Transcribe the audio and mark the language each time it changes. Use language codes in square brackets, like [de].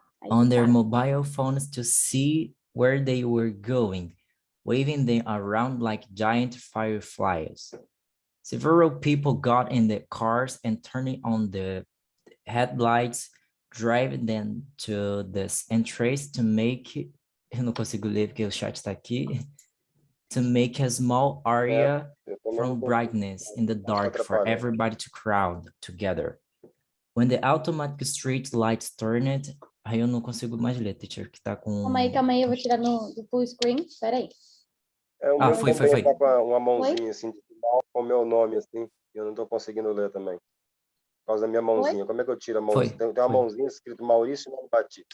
[en] On their mobile phones to see where they were going. waving them around like giant fireflies. Several people got in the cars and turning on the headlights, driving them to the entrance to make... [pt] Eu não consigo ler porque o chat está aqui. [en] To make a small area from brightness in the dark for everybody to crowd together. When the automatic street lights turned... [pt] Aí eu não consigo mais ler, teacher, que tá com... Calma aí, eu vou tirar do full screen. Espera aí. O meu foi. tá com uma mãozinha assim, com o meu nome assim, e eu não tô conseguindo ler também. Por causa da minha mãozinha. Como é que eu tiro a mãozinha? Tem uma mãozinha escrito Maurício e não bati.